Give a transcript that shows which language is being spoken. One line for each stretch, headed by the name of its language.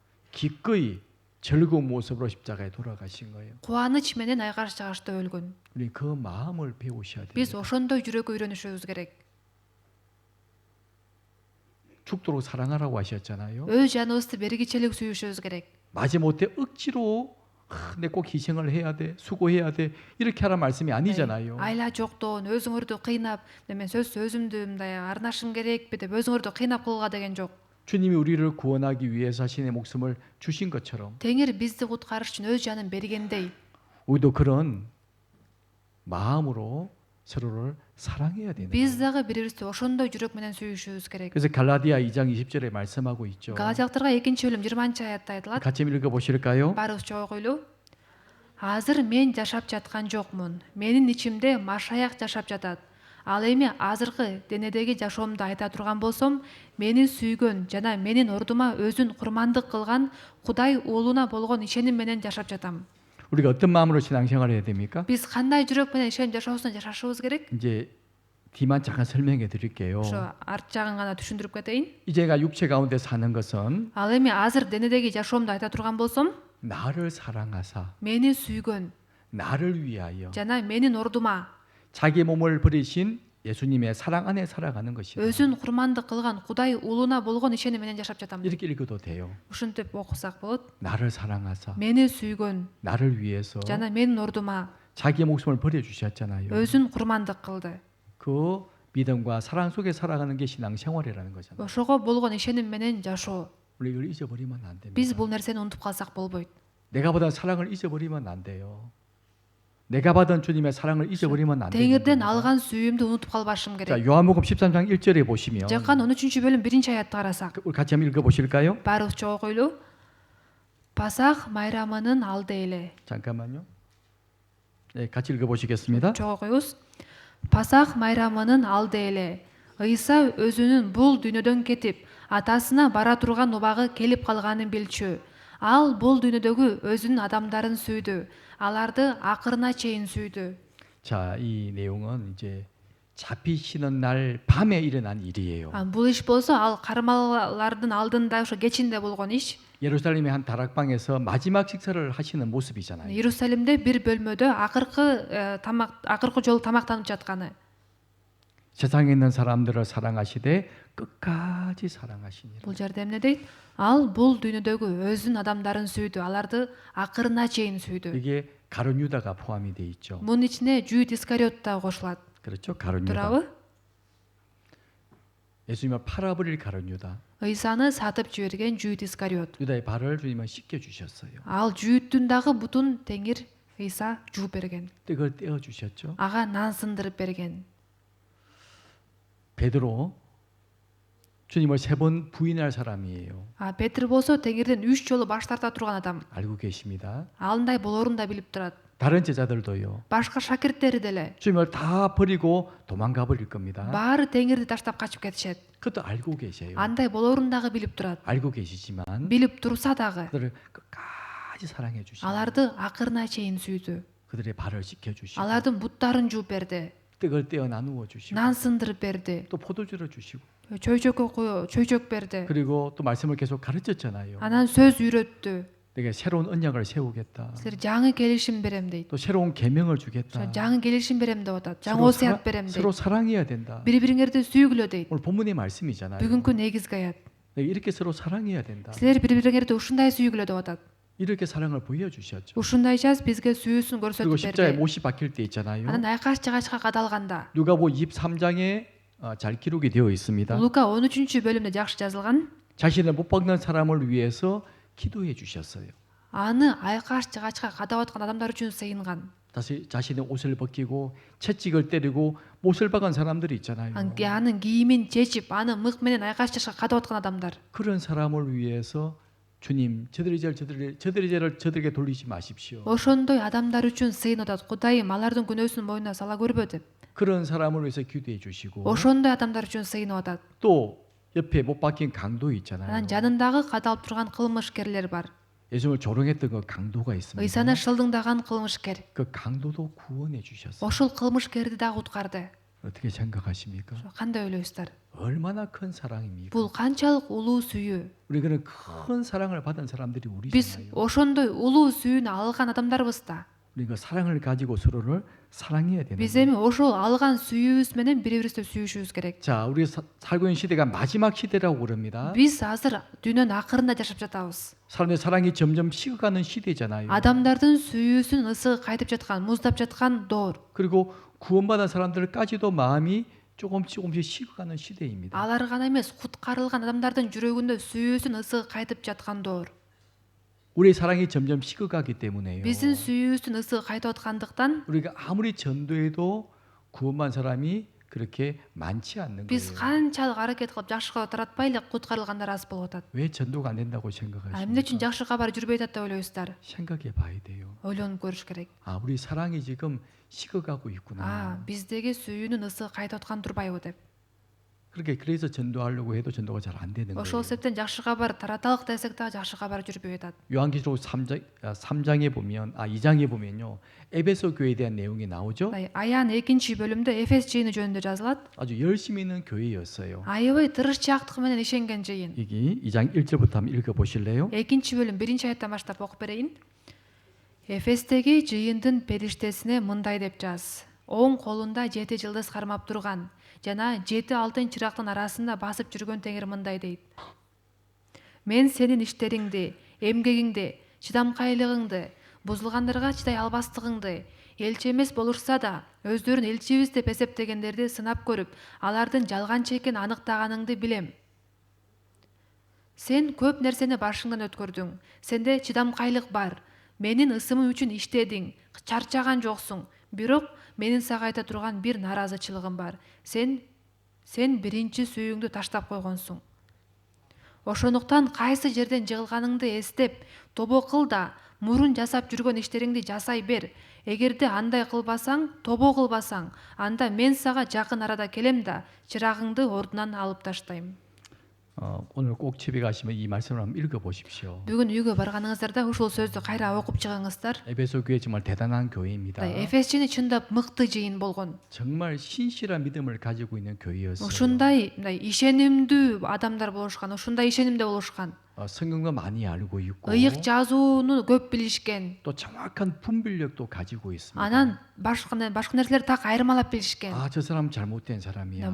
Korean: 기꺼이 즐거운 모습으로 십자가에 돌아가신 거예요.
Kyrgyz: кубаныч менен айкаш чыгашта өлгөн.
Korean: 우리 그 마음을 배우셔야
Kyrgyz: Биз
Korean: 됩니다.
Kyrgyz: ошондой жүрөккө үйрөнүшүбүз керек.
Korean: 죽도록 사랑하라고 하셨잖아요.
Kyrgyz: Өз жаныбызды бергичелик сүйүшүбүз керек.
Korean: 마지못해 억지로 내 꼭 희생을 해야 돼, 수고해야 돼 이렇게 하라 말씀이 아니잖아요.
Kyrgyz: Айла жоктон өзүңөрдү кыйнап, мен өзүмдү мындай арнашым керекпи деп өзүңөрдү кыйнап кылууга деген жок.
Korean: 주님이 우리를 구원하기 위해서 자신의 목숨을 주신 것처럼
Kyrgyz: Теңир бизди куткарыш үчүн өз жанын бергендей,
Korean: 우리도 그런 마음으로 서로를 사랑해야 되는
Kyrgyz: биз
Korean: 거예요.
Kyrgyz: дагы бири-бирибизди ошондой жүрөк менен сүйүшүбүз керек.
Korean: 그래서 갈라디아 2장 20절에 말씀하고 있죠.
Kyrgyz: Галатиялыктарга 2-бөлүм 20-аятта айтылат.
Korean: 같이 읽어 보실까요?
Kyrgyz: Баарыбыз чогуу койлуу. Азыр мен жашап жаткан жокмун. Менин ичимде Машаяк жашап жатат. Ал эми азыркы денедеги жашоомду айта турган болсом, мени сүйгөн жана менин ордума өзүн курмандык кылган Кудай уулуна болгон ишеним менен жашап жатам.
Korean: 우리가 어떤 마음으로 신앙생활을 해야 됩니까?
Kyrgyz: Биз кандай жүрөк менен ишеним жашоосун жашашыбыз керек?
Korean: 이제 뒤만 잠깐 설명해 드릴게요.
Kyrgyz: Ошо арт жагын гана түшүндүрүп кетейин.
Korean: 이제가 육체 가운데 사는 것은
Kyrgyz: Ал эми азыр денедеги жашоомду айта турган болсом,
Korean: 나를 사랑하사
Kyrgyz: мени сүйгөн
Korean: 나를 위하여
Kyrgyz: жана менин ордума
Korean: 자기 몸을 버리신 예수님의 사랑 안에 살아가는 것이다.
Kyrgyz: өзүн курмандык кылган Кудай уулуна болгон ишеним менен жашап жатам.
Korean: 이렇게 읽어도 돼요.
Kyrgyz: Ушинтип окусак болот.
Korean: 나를 사랑하사
Kyrgyz: Мени сүйгөн
Korean: 나를 위해서
Kyrgyz: жана менин ордума
Korean: 자기 목숨을 버려 주셨잖아요.
Kyrgyz: өзүн курмандык кылды.
Korean: 그 믿음과 사랑 속에 살아가는 게 신앙생활이라는 거잖아요.
Kyrgyz: Ошого болгон ишеним менен жашоо.
Korean: 우리 이걸 잊어버리면 안 됩니다.
Kyrgyz: Биз бул нерсени унутуп калсак болбойт.
Korean: 내가 받은 사랑을 잊어버리면 안 돼요. 내가 받은 주님의 사랑을 잊어버리면 안 돼요.
Kyrgyz: Теңирден алган сүйүүмдү унутуп калбашым
Korean: 자,
Kyrgyz: керек.
Korean: 요한복음 13장 1절에 보시면
Kyrgyz: Жакан 13-бөлүм 1-аятты карасак,
Korean: 우리 같이 한번 읽어 보실까요?
Kyrgyz: баарыбызча окуйлу. Пасах майрамынын алды эле.
Korean: 잠깐만요. 네, 같이 읽어 보시겠습니다.
Kyrgyz: Чоң окуйбуз. Пасах майрамынын алды эле. Ыйса өзүнүн бул дүйнөдөн кетип, атасына бара турган убагы келип калганын билчү. Ал бул дүйнөдөгү өзүнүн адамдарын сүйдү. Аларды акырына чейин сүйдү.
Korean: 자, 이 내용은 이제 잡히시는 날 밤에 일어난 일이에요.
Kyrgyz: Бул иш болсо ал кармаллардын алдында ошо кечинде болгон иш.
Korean: 예루살렘의 한 다락방에서 마지막 식사를 하시는 모습이잖아요.
Kyrgyz: Иерусалимде бир бөлмөдө акыркы жолу тамактанып жатканы.
Korean: 세상에 있는 사람들을 사랑하시되 끝까지 사랑하시니라.
Kyrgyz: Бул жерде эмне дейт? Ал бул дүйнөдөгү өзүнүн адамдарын сүйдү, аларды акырына чейин сүйдү.
Korean: 이게 가룟 유다가 포함이 돼 있죠.
Kyrgyz: Мунун ичине Жүйүт Искариот да кошулат.
Korean: 그렇죠? 가룟 유다.
Kyrgyz: Туурабы?
Korean: 예수님을 팔아버릴 가룟 유다.
Kyrgyz: Ыйсаны сатып жиберген Жүйүт Искариот.
Korean: 유다의 발을 주님은 씻겨 주셨어요.
Kyrgyz: Ал Жүйүттүн дагы бутун Теңир Ыйса жууп берген.
Korean: 그걸 떼어 주셨죠.
Kyrgyz: Ага нан сындырып берген.
Korean: 베드로 주님을 3번 부인할 사람이에요.
Kyrgyz: Петр болсо Теңирден 3 жолу баш тарта турган адам.
Korean: 알고 계십니다.
Kyrgyz: Алындай болорун да билип турат.
Korean: 다른 제자들도요.
Kyrgyz: Башка шакирттери деле
Korean: 주님을 다 버리고 도망가 버릴 겁니다.
Kyrgyz: баары Теңирди таштап качып кетишет.
Korean: 그것도 알고 계세요.
Kyrgyz: Андай болорун дагы билип турат.
Korean: 알고 계시지만
Kyrgyz: Билип турса дагы
Korean: 그들을 끝까지 사랑해 주시고
Kyrgyz: аларды акырына чейин сүйдү.
Korean: 그들의 발을 씻겨 주시고
Kyrgyz: Алардын буттарын жууп берди.
Korean: 떡을 떼어 나누어 주시고
Kyrgyz: Нан сындырып берди.
Korean: 또 포도주를 주시고
Kyrgyz: чөйчөк берди.
Korean: 그리고 또 말씀을 계속 가르쳤잖아요.
Kyrgyz: Анан сөз үйрөттү.
Korean: 내가 새로운 언약을 세우겠다.
Kyrgyz: Силер жаңы келишим берем дейт.
Korean: 또 새로운 계명을 주겠다.
Kyrgyz: жаңы келишим берем деп атат. жаңы осуят берем дейт.
Korean: 서로 사랑해야 된다.
Kyrgyz: Бири бириңерди сүйгүлө дейт.
Korean: 오늘 본문의 말씀이잖아요.
Kyrgyz: Бүгүнкү негизги аят.
Korean: 이렇게 서로 사랑해야 된다.
Kyrgyz: Силер бири бириңерди ушундай сүйгүлө деп атат.
Korean: 이렇게 사랑을 보여주셨죠.
Kyrgyz: Ушундайча бизге сүйүүсүн
Korean: 그리고
Kyrgyz: көрсөтүп
Korean: 십자가에
Kyrgyz: берди.
Korean: 못이 박힐 때 있잖아요.
Kyrgyz: Анан айкаш жыгачка кадалганда
Korean: 누가복음 23장에 잘 기록이 되어 있습니다.
Kyrgyz: Лука 13-бөлүмдө жакшы жазылган.
Korean: 자신을 못 박는 사람을 위해서 기도해 주셨어요.
Kyrgyz: Аны айкаш жыгачка кадап аткан адамдар үчүн сыйынган.
Korean: 다시 자신의 옷을 벗기고 채찍을 때리고 못을 박은 사람들이 있잖아요.
Kyrgyz: Анын кийимин чечип, аны мык менен айкаш жыгачка кадап аткан адамдар.
Korean: 그런 사람을 위해서 주님 저들의 죄를 저들에게 돌리지 마십시오.
Kyrgyz: Ошондой адамдар үчүн сыйынып атат. Кудайым алардын күнөөсүн мойнуна сала көрбө деп.
Korean: 그런 사람을 위해서 기도해 주시고
Kyrgyz: Ошондой адамдар үчүн сыйынып атат.
Korean: 또 옆에 못 박힌 강도 있잖아요.
Kyrgyz: Анан жанындагы кадалып турган кылмышкерлер бар.
Korean: 예수님을 조롱했던 그 강도가 있습니다.
Kyrgyz: Ыйсаны шылдыңдаган кылмышкер.
Korean: 그 강도도 구원해 주셨어요.
Kyrgyz: Ошол кылмышкерди дагы уткарды.
Korean: 어떻게 생각하십니까?
Kyrgyz: Кандай ойлойсуздар?
Korean: 얼마나 큰 사랑입니까?
Kyrgyz: Бул канчалык улуу сүйүү.
Korean: 우리 그런 큰 사랑을 받은 사람들이
Kyrgyz: Биз
Korean: 우리잖아요.
Kyrgyz: ошондой улуу сүйүүнү алган адамдарбыз да.
Korean: 우리 그 사랑을 가지고 서로를 사랑해야 되는
Kyrgyz: Биз
Korean: 거예요.
Kyrgyz: эми ошол алган сүйүүбүз менен бири бирибизди сүйүшүбүз керек.
Korean: 자, 우리 살고 있는 시대가 마지막 시대라고 그럽니다.
Kyrgyz: Биз азыр дүйнөнүн акырында жашап жатабыз.
Korean: 사람들의 사랑이 점점 식어가는 시대잖아요.
Kyrgyz: Адамдардын сүйүүсүн ысыгы кайтып жаткан, муздап жаткан доор.
Korean: 그리고 구원받은 사람들까지도 마음이 조금씩 식어가는 시대입니다.
Kyrgyz: Алар гана эмес, куткарылган адамдардын жүрөгүндө сүйүүсүн ысыгы кайтып жаткан доор.
Korean: 우리의 사랑이 점점 식어가기 때문에요.
Kyrgyz: Биздин сүйүүсүн ысыгы кайтып аткандыктан
Korean: 우리가 아무리 전도해도 구원받은 사람이 그렇게 많지 않는
Kyrgyz: Биз
Korean: 거예요.
Kyrgyz: канчалык аракет кылып жакшыга таратпайлык куткарылгандар аз болуп атат.
Korean: 왜 전도가 안 된다고
Kyrgyz: Эмне үчүн жакшы кабар жүрбөй атат деп ойлойсуздар?
Korean: 생각해 봐야 돼요.
Kyrgyz: Ойлонуп көрүш керек.
Korean: 우리 사랑이 지금 식어가고 있구나.
Kyrgyz: Биздеги сүйүүнүн ысыгы кайтып аткан турбайбы деп.
Korean: 그래서 전도하려고 해도 전도가 잘 안 되는
Kyrgyz: Ошол
Korean: 거예요.
Kyrgyz: себептен жакшы кабар тараталык десек да жакшы кабар жүрбөй атат.
Korean: 요한계시록 3장에 보면 2장에 보면요. 에베소 교회에 대한 내용이 나오죠.
Kyrgyz: Аян 2-бөлүмдө Эфес жыйыны жөнүндө жазылат.
Korean: 아주 열심히 있는 교회였어요.
Kyrgyz: Аябай тырышчаактык менен ишенген жыйын.
Korean: 여기 2장 1절부터 한번 읽어 보실래요?
Kyrgyz: 2-бөлүм 1-аяттан баштап окуп берейин. Эфестеги жыйындын периштесине мындай деп жаз. Оң колунда 7 жылдыз кармап турган жана 7 алтын чырактын арасында басып жүргөн Теңир мындай дейт. Мен сенин иштериңди, эмгегиңди, чыдамкайлыгыңды, бузулгандарга чыдай албастыгыңды, элчи эмес болушса да өздөрүн элчибиз деп эсептегендерди сынап көрүп, алардын жалганчы экенин аныктаганыңды билем. Сен көп нерсени башыңдан өткөрдүң. Сенде чыдамкайлык бар. Менин ысымым үчүн иштедиң. Чарчаган жоксуң. Бирок менин сага айта турган бир наразычылыгым бар. Сен биринчи сүйүүңдү таштап койгонсуң. Ошондуктан кайсы жерден жыгылганыңды эстеп, тобо кыл да, мурун жасап жүргөн иштериңди жасай бер. Эгерде андай кылбасаң, тобо кылбасаң, анда мен сага жакын арада келем да, чырагыңды ордунан алып таштайм.
Korean: 오늘 꼭 집에 가시면 이 말씀을 한번 읽어 보십시오.
Kyrgyz: Бүгүн үйгө барганыңыздарда ушул сөздү кайра окуп чыгыңыздар.
Korean: 에베소 교회 정말 대단한 교회입니다.
Kyrgyz: Эфес жыйыны чындап мыкты жыйын болгон.
Korean: 정말 신실한 믿음을 가지고 있는 교회였어요.
Kyrgyz: Ушундай ишенимдүү адамдар болушкан, ушундай ишенимде болушкан.
Korean: 성경도 많이 알고 있고
Kyrgyz: Ыйык жазууну көп билишкен.
Korean: 또 정확한 분별력도 가지고 있습니다.
Kyrgyz: Анан башка нерселерди так айырмалап билишкен.
Korean: 저 사람 잘못된 사람이야.